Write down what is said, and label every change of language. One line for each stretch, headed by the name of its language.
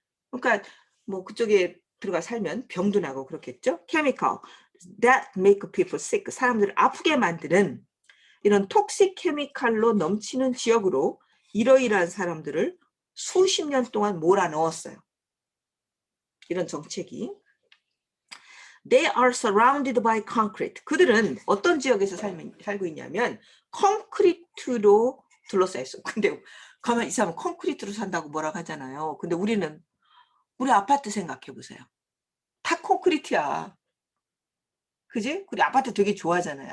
Korean: 그러니까 뭐 그쪽에 들어가 살면 병도 나고 그렇겠죠.
English: chemical that make people sick,
Korean: 사람들을 아프게 만드는 이런 톡식 케미칼로 넘치는 지역으로 이러이러한 사람들을 수십 년 동안 몰아넣었어요. 이런 정책이.
English: They are surrounded by concrete.
Korean: 그들은 어떤 지역에서 살고 있냐면 콘크리트로 둘러싸여 있어. 근데 가만히 있으면 콘크리트로 산다고 뭐라고 하잖아요. 근데 우리 아파트 생각해 보세요. 다 콘크리트야. 그지? 우리 아파트 되게 좋아하잖아요.